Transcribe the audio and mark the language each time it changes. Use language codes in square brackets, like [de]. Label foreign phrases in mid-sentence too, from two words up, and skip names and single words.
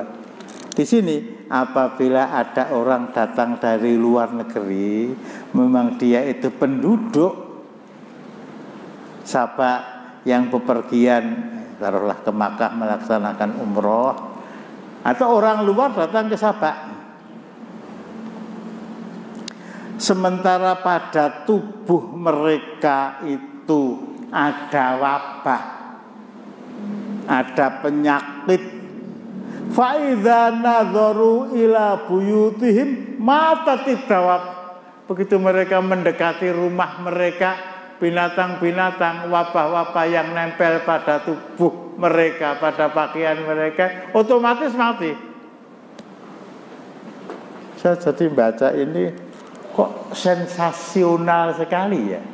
[id] Di sini apabila ada orang datang dari luar negeri, memang dia itu penduduk sahabat yang bepergian, taruhlah ke Makkah melaksanakan umroh, atau orang luar datang ke Sabah. Sementara pada tubuh mereka itu ada wabah, ada penyakit. [ar] فإذا نظروا إلى بيوتهم ماتت الدواب. [id] Begitu mereka mendekati rumah mereka, binatang-binatang, wabah-wabah yang nempel pada tubuh mereka, pada pakaian mereka, otomatis mati. Saya jadi baca ini kok sensasional sekali ya.